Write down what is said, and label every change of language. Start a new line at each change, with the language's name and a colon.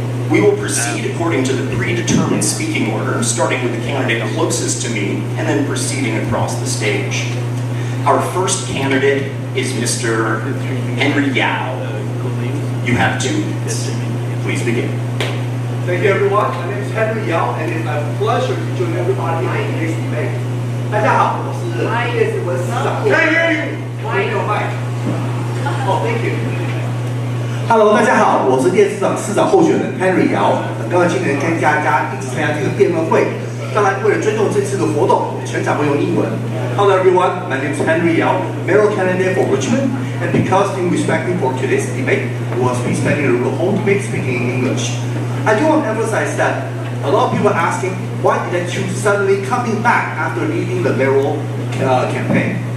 English: We will proceed according to the predetermined speaking order, starting with the candidate closest to me and then proceeding across the stage. Our first candidate is Mr. Henry Yao. You have 2 minutes. Please begin. Thank you, everyone. My name is Henry Yao, and it's my pleasure to join everybody in today's debate.
Chinese: 大家好，我是叶子文市长。没有麦。
English: Oh, thank you.
Chinese: Hello， 大家好，我是叶市长候选人 Henry Yao。很高兴今年跟大家一起参加这个辩论会。当然，为了尊重这次的活动，全场会用英文。
English: Hello everyone, my name is Henry Yao, mayoral candidate for Richmond, and because in respecting for today's debate, we will be spending the whole debate speaking in English. I do want to emphasize that a lot of people are asking why did I choose suddenly coming back after leading the mayoral campaign.